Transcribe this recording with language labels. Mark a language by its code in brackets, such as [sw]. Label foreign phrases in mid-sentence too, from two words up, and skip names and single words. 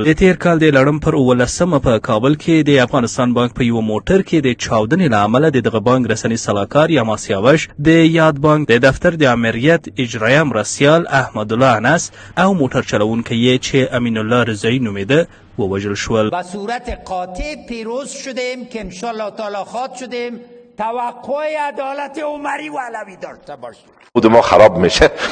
[ps] د تیر کال د لړم پر 11 په کابل کې د افغانستان بانک په یو موټر کې د چاودنې له امله د دغه بانک رسنی سلاکار یما سیاوش، د یاد بانک د دفتر د امریت اجرایه مرستیال احمدالله انس او موټر چلوونکی یې چې امین الله رضایی نومیده ووژل شول. [fa] به صورت قاطع پیروز شدیم که [ar] انشالله تعالی [fa] خواد شدیم توقع عدالت عمری و علوی داشته باشیم. خود ما خراب میشه.